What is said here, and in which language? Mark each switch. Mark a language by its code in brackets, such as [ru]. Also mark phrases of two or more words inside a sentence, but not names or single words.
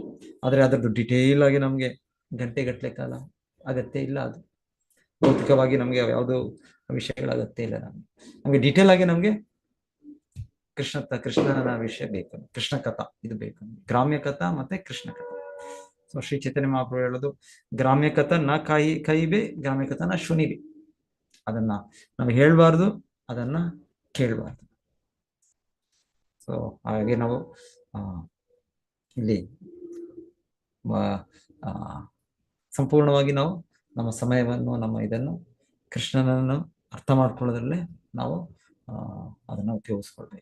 [kn] ಆದ್ರೆ ಅದರದ್ದು ಡಿಟೇಲ್ ಆಗಿ ನಮ್ಗೆ ಗಂಟೆ ಕಾಲ ಅಗತ್ಯ ಇಲ್ಲ. ಅದು ಭೌತಿಕವಾಗಿ ನಮ್ಗೆ ಯಾವುದು ವಿಷಯಗಳ ಅಗತ್ಯ ಇಲ್ಲ. ನಮ್ಗೆ ಡೀಟೇಲ್ ಆಗಿ ನಮ್ಗೆ ಕೃಷ್ಣನ ವಿಷಯ ಬೇಕು, ಕೃಷ್ಣ ಕಥಾ ಇದು ಬೇಕು, ಗ್ರಾಮ್ಯ ಕಥಾ ಮತ್ತೆ ಕೃಷ್ಣ ಕಥಾ. ಸೊ ಶ್ರೀ ಚೈತನ್ಯ ಮಹಾಪ್ರಭು ಹೇಳೋದು, [bn] গ্রাম্য কথা না কহিবে, গ্রাম্য কথা না শুনিবে. [kn] ಅದನ್ನ ನಾವು ಹೇಳ್ಬಾರ್ದು, ಅದನ್ನ ಕೇಳಬಾರ್ದು. ಸೊ ಹಾಗೆ ನಾವು ಇಲ್ಲಿ ಸಂಪೂರ್ಣವಾಗಿ ನಾವು ನಮ್ಮ ಸಮಯವನ್ನು, ನಮ್ಮ ಇದನ್ನು ಕೃಷ್ಣನನ್ನು ಅರ್ಥ ಮಾಡ್ಕೊಳ್ಳೋದ್ರಲ್ಲೇ ನಾವು ಅದನ್ನ ಉಪಯೋಗಿಸ್ಕೊಳ್ಬೇಕು.